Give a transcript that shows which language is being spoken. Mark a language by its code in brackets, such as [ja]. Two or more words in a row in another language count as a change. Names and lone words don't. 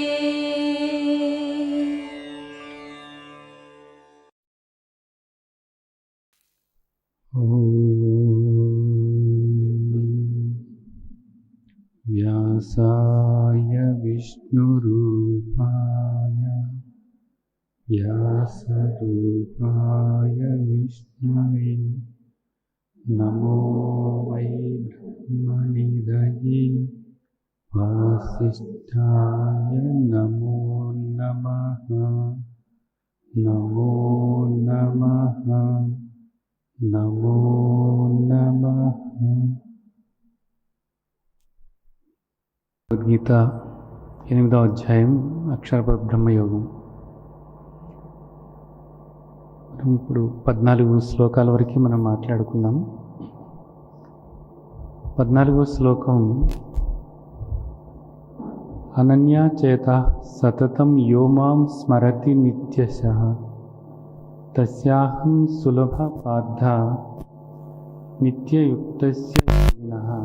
[sa] व्यासाय विष्णुरूपाय व्यासरूपाय विष्णवे नमो वै ब्रह्मनिधये वासिष्ठाय नमो नमः। नमो नमः नमो नमः। [te] భగవద్గీత 8వ అధ్యాయం అక్షర బ్రహ్మయోగం. ఇప్పుడు 14 శ్లోకాల వరకు మనం మాట్లాడుకున్నాం. 14వ శ్లోకం [sa] అనన్యా చేత సతతం యో మాం స్మరతి నిత్యశః తస్యాహం సులభ పార్థ నిత్యయుక్తస్య యోగినః.